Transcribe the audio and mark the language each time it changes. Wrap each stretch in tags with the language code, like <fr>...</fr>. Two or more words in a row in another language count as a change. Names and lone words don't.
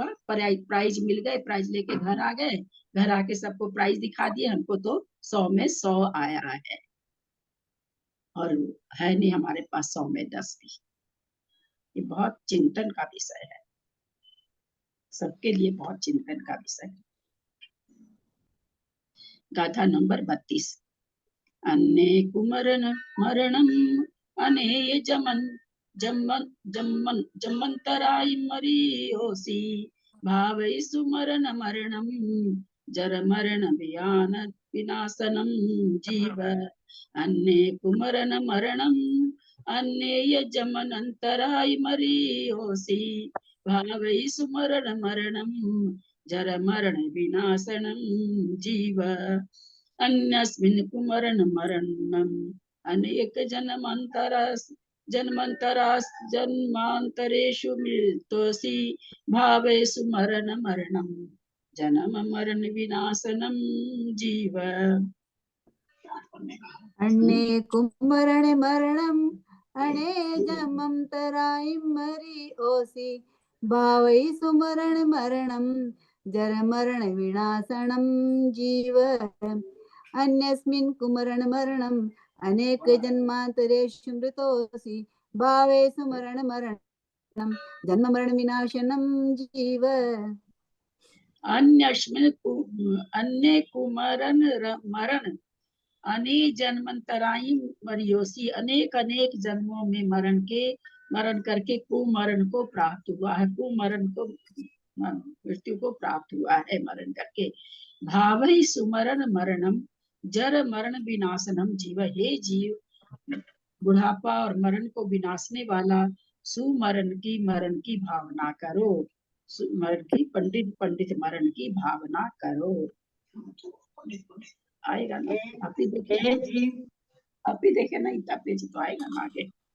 <hi>प्राइज मिल गए, प्राइज लेके घर आ गए, घर आके सबको प्राइज दिखा दिए, हमको तो 100 में 100 आया है और है नहीं हमारे पास 100 में 10 भी। ये बहुत चिंतन का विषय है, सबके लिए बहुत चिंतन का विषय है। गाथा नंबर 32।</hi> <pra>अन्ने कुमरन मरणम अनेय जमंतराय मरियोसी भावै सुमरण मरणम जर मरण विनाशनम जीव। अन्ने कुमरन मरणम अन्नेय जमनंतराय मरियोसी भावै सुमरण मरणम जर मरण विनाशनम जीव।</pra> <sa>अन्यस्मिन् कुमरण मरणम अनेक जन्मांतरेषु मृतोऽसि भावेषु मरण मरणम जन्म मरण विनाशनम जीव।</sa> <pra>अन्ने कुमरण मरणम अणे जमंतराय मरिओसि भावै सुमरण मरणम जर मरण विनाशनम जीव।</pra> <sa>अन्यस्मिन् कुमरण मरणम अनेक जन्मांतरेषु मृतोऽसि भावेषु मरण मरणम जन्म मरण विनाशनम जीव।</sa> <pra>अन्य कुमरण मरण अने जन्मंतराई मरियोसी,</pra> <hi>अनेक अनेक जन्मों में मरण करके कुमरण को प्राप्त हुआ है, कुमरण को मृत्यु को प्राप्त हुआ है मरण करके।</hi> <pra>भावै सुमरण मरणम जर मरण विनाशनम जीव।</pra> <hi>हे जीव, बुढ़ापा और मरण को विनाशने वाला सुमरण की भावना करो। मरण की पंडित मरण की भावना करो। आएगा ना? आप ही देखे नहीं तब पेज तो आएगा ना आगे।</hi>